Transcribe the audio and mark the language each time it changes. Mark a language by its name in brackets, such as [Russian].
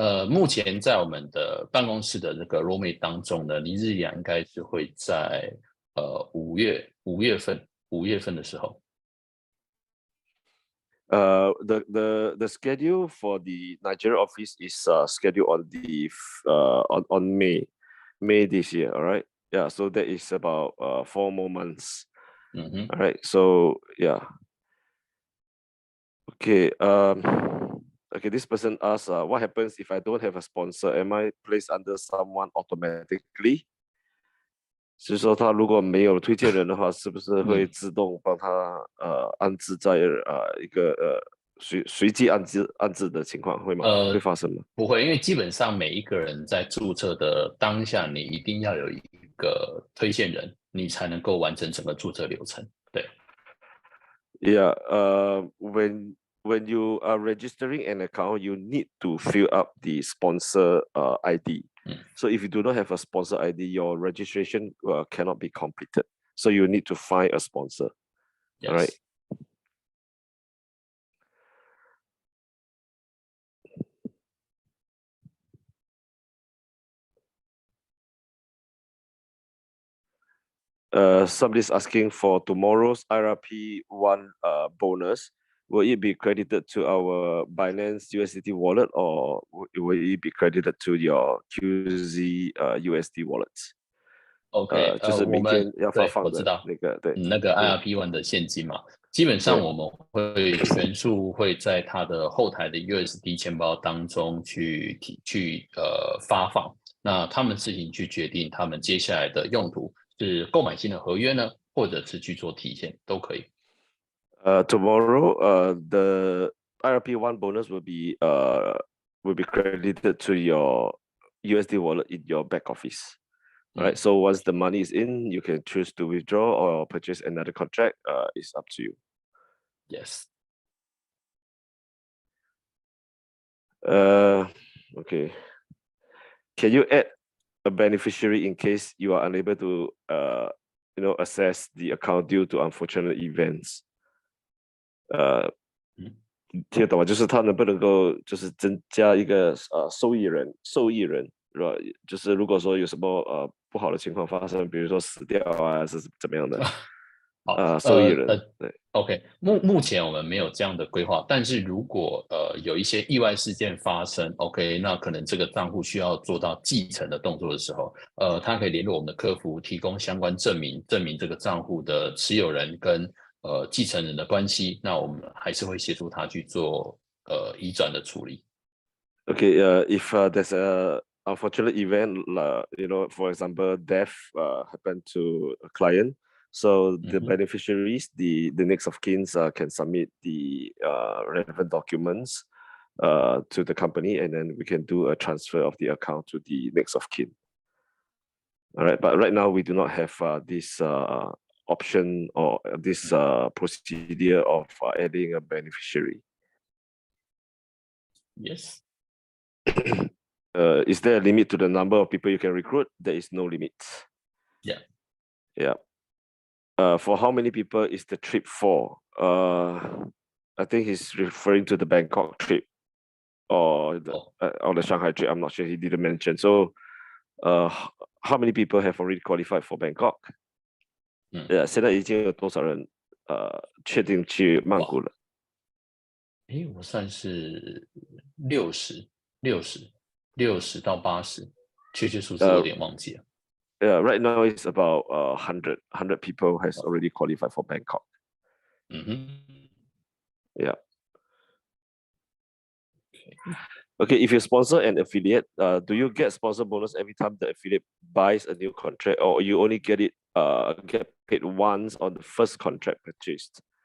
[Chinese] 目前在我们的办公室的这个 roadmap 当中呢，尼日利亚应该是会在5月份的时候。 [English] The schedule for the Nigeria office is scheduled on the on May this year. All right. Yeah. So that is about 4 more months. All right. So yeah. Okay. Okay. This person asks, what happens if I don't have a sponsor? Am I placed under someone automatically? [Chinese] 就是说，他如果没有推荐人的话，是不是会自动帮他安置在一个随机安置的情况会吗？会发生吗？不会，因为基本上每一个人在注册的当下，你一定要有一个推荐人，你才能够完成整个注册流程。对。 [English] Yeah, when you are registering an account, you need to fill up the sponsor ID. So if you do not have a sponsor ID, your registration cannot be completed. So you need to find a sponsor. Yes. All right. Somebody's asking for tomorrow's IRP1 bonus. Will it be credited to our Binance USDT wallet or will it be credited to your QZ USD wallets? OK， [Chinese] 就是明我们天要发对放的我知道，那个，对，那个 IRP1 的现金嘛，基本上对，我们会全数会在它的后台的 USD 钱包当中去发放，那他们自行去决定他们接下来的用途是购买新的合约呢，或者是去做提现都可以。 [English] Tomorrow, the IRP1 bonus will be credited to your USD wallet in your back office. All right. So once the money is in, you can choose to withdraw or purchase another contract. It's up to you. Yes. Okay. Can you add a beneficiary in case you are unable to access the account due to unfortunate events? [Chinese] 听得懂吗？就是他能不能够就是增加一个受益人，是吧？就是如果说有什么不好的情况发生，比如说死掉啊，是怎么样的？好，受益人，对。 OK，目前我们没有这样的规划，但是如果有一些意外事件发生，OK，那可能这个账户需要做到继承的动作的时候，他可以联络我们的客服，提供相关证明，证明这个账户的持有人跟继承人的关系，那我们还是会协助他去做移转的处理。 [English] Okay, if there's a unfortunate event, for example, death happened to a client, so the beneficiaries, the next of kin, can submit the relevant documents to the company, and then we can do a transfer of the account to the next of kin. All right, but right now we do not have this option or this procedure of adding a beneficiary. Yes. Is there a limit to the number of people you can recruit? There is no limit. Yeah. Yeah. For how many people is the trip for? I think he's referring to the Bangkok trip or the Shanghai trip. I'm not sure, he didn't mention. So, how many people have already qualified for Bangkok? [Chinese] 现在已经有多少人确定去曼谷了？我算是60到80，确切数字有点忘记了。 [English] Yeah, right now it's about 100 people has already qualified for Bangkok. Yeah. Okay, if you sponsor an affiliate, do you get sponsor bonus every time the affiliate buys a new contract, or you only get paid once on the first contract purchased?